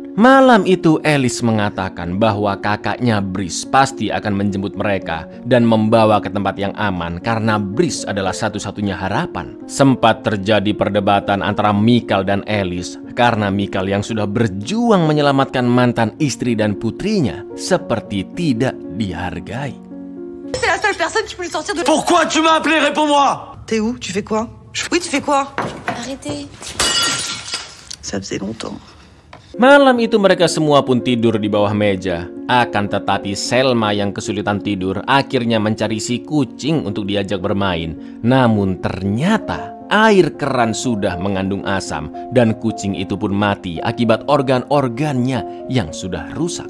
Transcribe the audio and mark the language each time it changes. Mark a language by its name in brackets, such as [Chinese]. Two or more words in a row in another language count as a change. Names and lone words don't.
[Indonesian] Malam itu Alice mengatakan bahwa kakaknya Brice pasti akan menjemput mereka dan membawa ke tempat yang aman karena Brice adalah satu-satunya harapan. Sempat terjadi perdebatan antara Mikal dan Alice karena Mikal yang sudah berjuang menyelamatkan mantan istri dan putrinya seperti tidak dihargai. [French] C'est la seule personne qui peut le sortir de... Pourquoi tu m'as appelé? Réponds-moi. T'es où? Tu fais quoi? Oui, tu fais quoi? Arrêtez. Ça faisait longtemps. [Indonesian] Malam itu mereka semua pun tidur di bawah meja. Akan tetapi Selma yang kesulitan tidur akhirnya mencari si kucing untuk diajak bermain. Namun ternyata air keran sudah mengandung asam dan kucing itu pun mati akibat organ-organnya yang sudah rusak.